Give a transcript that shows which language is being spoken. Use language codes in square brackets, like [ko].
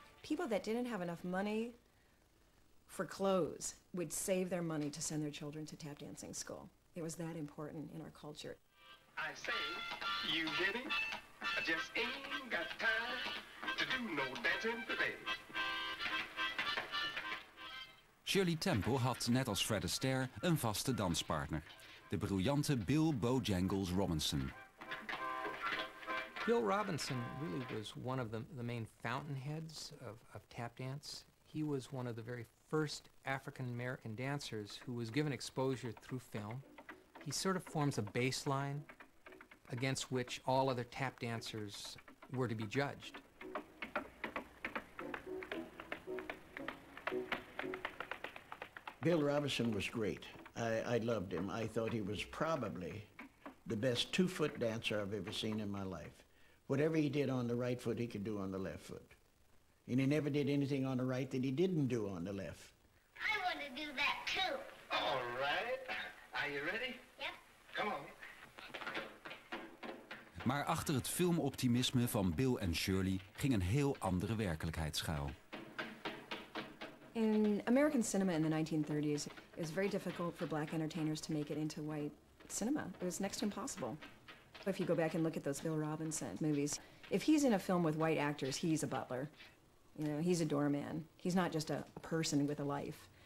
[en] People that didn't have enough money for clothes would save their money to send their children to tap dancing school. It was that important in our culture. I say, you get it? I just ain't got time to do no dancing today. [nl] Shirley Temple had, net als Fred Astaire, een vaste danspartner. De briljante Bill Bojangles Robinson. [en] Bill Robinson really was one of the main fountainheads of tap dance. He was one of the very first African-American dancers who was given exposure through film. He sort of forms a baseline against which all other tap dancers were to be judged. Bill Robinson was great. I loved him. I thought he was probably the best two-foot dancer I've ever seen in my life. Whatever he did on the right foot, he could do on the left foot. And he never did anything on the right that he didn't do on the left. I want to do that too. All right. Are you ready? Yep. Come on. [nl] Maar achter het filmoptimisme van Bill en Shirley ging een heel andere werkelijkheid schuil. [en] In American cinema in the 1930s, it was very difficult for black entertainers to make it into white cinema. It was next to impossible. If you go back and look at those Bill Robinson movies, if he's in a film with white actors, he's a butler. You know, he's a doorman. He's not just a person with a life.